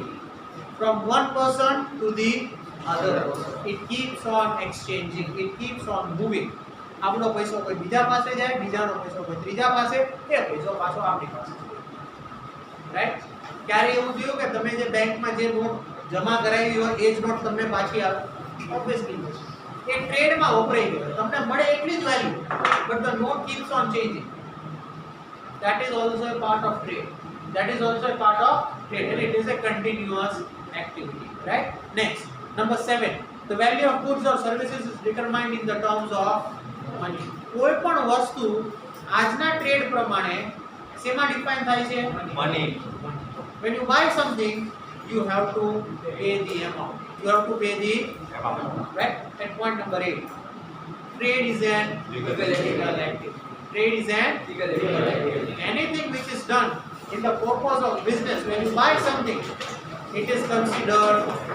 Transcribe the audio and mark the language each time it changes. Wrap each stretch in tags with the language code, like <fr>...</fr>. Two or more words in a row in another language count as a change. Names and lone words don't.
<en>From one person to the other person. It keeps on exchanging, it keeps on moving.</en> <gu>આપણો પૈસો કોઈ બીજા પાસે જાય, બીજાનો પૈસો કોઈ ત્રીજા પાસે, એ પૈસો પાછો આપણી પાસે રાઈટ. ક્યારે એવું થયું કે તમે જે બેંકમાં જે નોટ જમા કરાવી હોય એ જ નોટ તમને પાછી આવે? ઓબ્વિયસલી એ ટ્રેડમાં વપરાઈ ગયો, તમને મળે એટલી જ વેલ્યુ,</gu> <en>but the note keeps on changing. That is also a part of trade. That is also a part of trade, and it is a continuous activity, right? Next, number 7, the value of goods or services is determined in the terms of money.</en> <gu>કોઈ પણ વસ્તુ આજના ટ્રેડ પ્રમાણે શેમાં ડિફાઇન થાય છે?</gu> <en>Money. When you buy something, you have to pay the amount. You have to pay the Amount. right? And point number 8, trade is an Legal activity. Trade is an Legal activity. Anything which is done in the purpose of business, when you buy something, it is considered legal.</en>